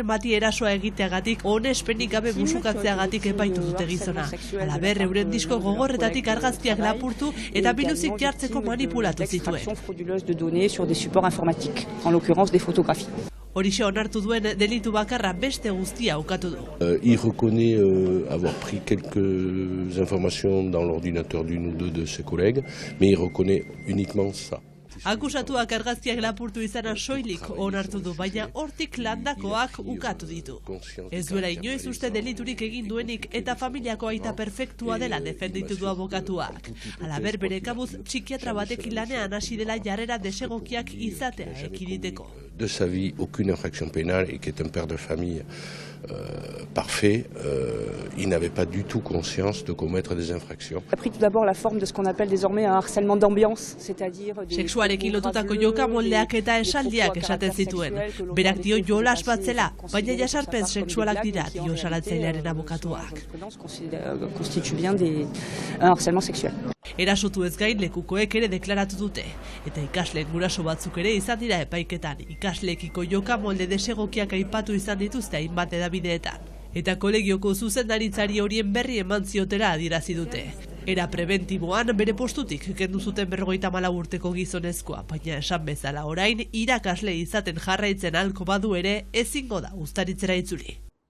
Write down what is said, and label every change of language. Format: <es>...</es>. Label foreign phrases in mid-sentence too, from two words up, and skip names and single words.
<eu>bati erasoa egiteagatik onespenik gabe musukatzeagatik epaitu dute gizona. Halaber, euren disko gogorretatik argazkiak lapurtu eta biluzik jartzeko manipulatu zituen. Horixe onartu duen delitu bakarra beste guztia ukatu du.</eu> <fr>Il reconnaît avoir pris quelques informations dans l'ordinateur d'une ou deux de ses collègues, mais il reconnaît uniquement ça.</fr> <eu>Akusatuak argazkiak lapurtu izana soilik onartu du, baina hortik landakoak ukatu ditu. Ez duela inoiz uste deliturik egin duenik eta familiako aita perfektua dela defenditu du abokatuak. Halaber, bere kabuz psikiatra batekin lanean hasi dela jarrera desegokiak izatea ekiditeko.</eu> <fr>De sa vie, aucune infraction pénale et qui est un père de famille parfait, il n'avait pas du tout conscience de commettre des infractions. Il a pris tout d'abord la forme de ce qu'on appelle désormais un harcèlement d'ambiance, c'est-à-dire</fr> <eu>sexuarekin lotutako jokamoldeak eta esaldiak esaten zituen. Berak dio jolas bat zela, baina jasarpen sexualak dira, dio salatzailearen abokatuak.</eu> <fr>Constitue bien un harcèlement sexuel.</fr> <eu>Erasotu ez gain lekukoek ere deklaratu dute, eta ikasleen guraso batzuk ere izan dira epaiketan, ikasleekiko jokamolde desegokiak aipatu izan dituzte hainbat edabideetan. Eta kolegioko zuzendaritzari horien berri eman ziotera adierazi dute. Era preventiboan bere postutik kendu zuten 54 urteko gizonezkoa, baina esan bezala orain irakasle izaten jarraitzen ahalko badu ere ezingo da Uztaritzera itzuli.</eu>